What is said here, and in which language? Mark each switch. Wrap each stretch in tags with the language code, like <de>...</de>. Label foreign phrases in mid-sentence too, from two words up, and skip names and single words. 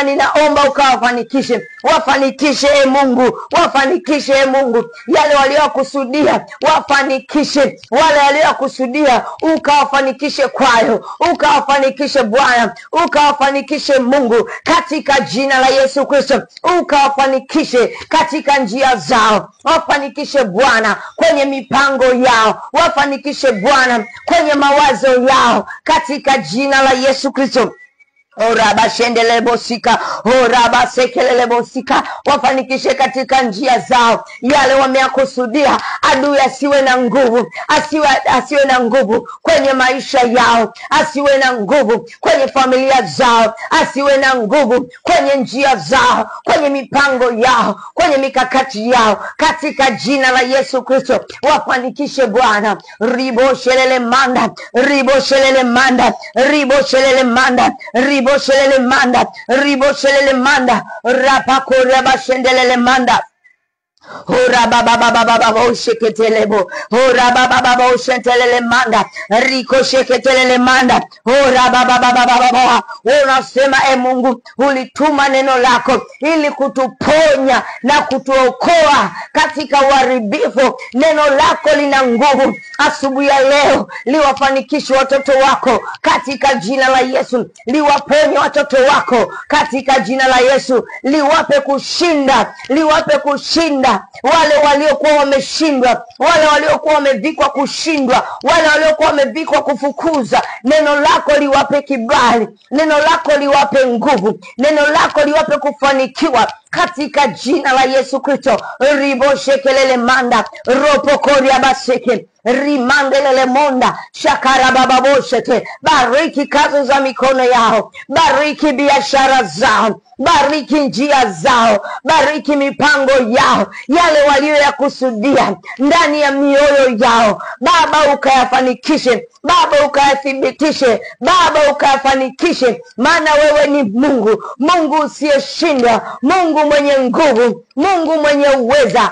<sw>Ninaomba ukawafanikishe, wafanikishe Mungu, wafanikishe Mungu yale waliokusudia, wafanikishe wale waliokusudia, ukawafanikishe kwayo, ukawafanikishe Bwana, ukawafanikishe Mungu katika jina la Yesu Kristo, ukawafanikishe katika njia zao, wafanikishe Bwana kwenye mipango yao, wafanikishe Bwana kwenye mawazo yao katika jina la Yesu Kristo. Oraba shendele bosika, oraba sekelele bosika. Wafanikishe katika njia zao yale wameakusudia. Adui asiwe na nguvu, asiwe na nguvu kwenye maisha yao, asiwe na nguvu kwenye familia zao, asiwe na nguvu kwenye njia zao, kwenye mipango yao, kwenye mikakati yao katika jina la Yesu Kristo. Wafanikishe Bwana. Ribo shelele manda, ribo shelele manda, ribo shelele manda, ribo shelele manda, ribo shelele manda, rapa koraba shendelele manda. Ora baba baba baba usheketelebo, ora baba baba ushentelele manda, riko sheketelele manda, ora baba baba baba. Unasema Mungu ulituma neno lako ili kutuponya na kutuokoa katika uharibifu. Neno lako lina nguvu. Asubuhi ya leo liwafanikishe watoto wako katika jina la Yesu, liwaponye watoto wako katika jina la Yesu, liwape kushinda, liwape kushinda wale waliokuwa wameshindwa, wale waliokuwa wamevikwa kushindwa, wale waliokuwa wamevikwa kufukuza. Neno lako liwape kibali, neno lako liwape nguvu, neno lako liwape kufanikiwa katika jina la Yesu Kristo. Ribo shekelele manda, ropo koria baseke, rimandelele monda, shakara baba boshete. Bariki kazi za mikono yao, bariki biashara zao, bariki njia zao, bariki mipango yao, yale walioyakusudia ndani ya mioyo yao. Baba ukayafanikishe, Baba ukayathibitishe, Baba ukayafanikishe, maana wewe ni Mungu, Mungu usiyeshindwa, Mungu mwenye nguvu, Mungu mwenye uweza.</sw>